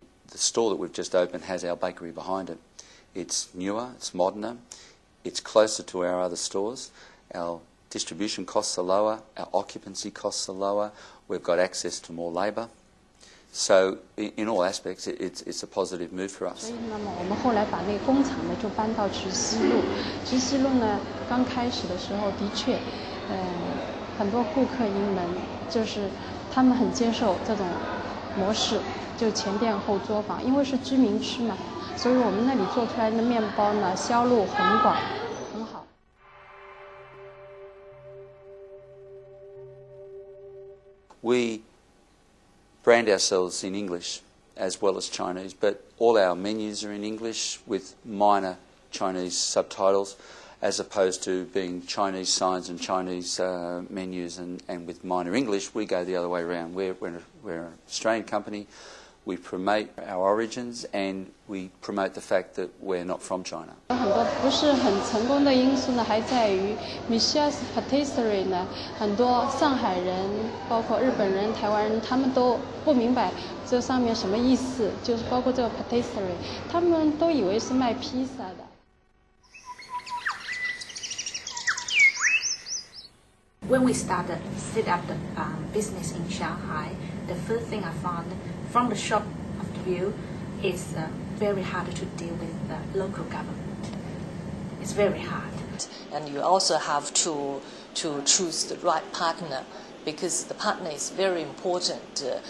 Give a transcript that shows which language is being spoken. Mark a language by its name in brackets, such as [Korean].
[English] The store that we've just opened has our bakery behind it. It's newer, it's moderner, it's closer to our other stores. Our distribution costs are lower, our occupancy costs are lower, we've got access to more labour. So in all aspects, it's a positive move for us. [Chinese] 那么我们后来把那个工厂呢就搬到直西路。直西路呢刚开始的时候，的确，很多顾客盈门，就是他们很接受这种模式，就前店后作坊，因为是居民区嘛，所以我们那里做出来的面包呢销路很广，很好。 [English] We brand ourselves in English as well as Chinese, but all our menus are in English with minor Chinese subtitles, as opposed to being Chinese signs and Chinese menus and with minor English. We go the other way around. We're an Australian company. We promote our origins and we promote the fact that we're not from China. [Chinese] 很多不是很成功的因素呢，还在于 Michelle's Patisserie 呢，很多上海人、包括日本人、台湾人，他们都不明白这上面什么意思，就是包括这个 Patisserie， 他们都以为是卖披萨的。 [English] When we started set up the business in Shanghai, the first thing I found from the shop of the view is very hard to deal with the local government. It's very hard. And you also have to choose the right partner, because the partner is very important.